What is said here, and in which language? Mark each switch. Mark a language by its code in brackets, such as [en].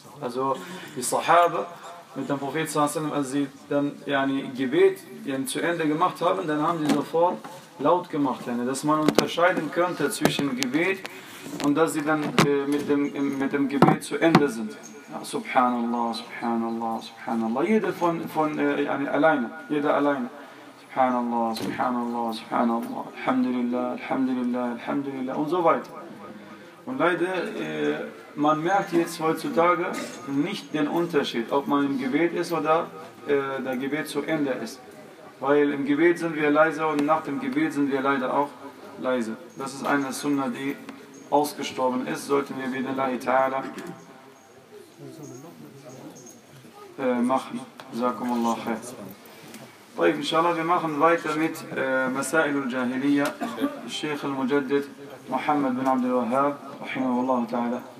[de] Also die Sahabe mit dem Prophet, als sie dann yani, Gebet yani, zu Ende gemacht haben, dann haben sie sofort laut gemacht. Yani, dass man unterscheiden könnte zwischen Gebet und dass sie dann mit dem Gebet zu Ende sind. Ja, Subhanallah, Subhanallah, Subhanallah. Jeder von alleine, jeder alleine. [ar] سبحان الله سبحان الله سبحان الله الحمد لله الحمد لله الحمد لله [de] und so weiter. Und leider man merkt jetzt heutzutage nicht den Unterschied, ob man im Gebet ist oder der Gebet zu Ende ist. Weil im Gebet sind wir leise und nach dem Gebet sind wir leider auch leise. Das ist eine Sunna, die ausgestorben ist, sollten wir wieder la ta'ala machen. Jazakum Allah khair. [ar] طيب إن شاء الله بنمحن [de] weiter [ar] mit مسائل الجاهلية الشيخ المجدد محمد بن عبد الوهاب رحمه الله تعالى.